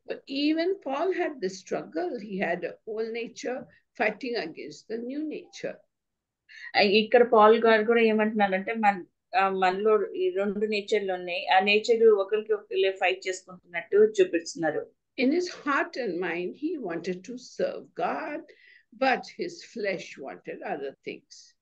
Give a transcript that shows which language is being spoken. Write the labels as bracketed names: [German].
[English] But even Paul had this struggle. He had an old nature fighting against the new nature. [Telugu] ఇక్కడ Paul గారు కూడా ఏమంటున్నారంటే మనలో ఈ రెండు నేచర్లు ఉన్నాయి. ఆ నేచర్ ఒకరికి ఒకరు ఫైట్ చేసుకుంటున్నట్టు చూపిస్తున్నారు. [English] In his heart and mind, he wanted to serve God, but his flesh wanted other things.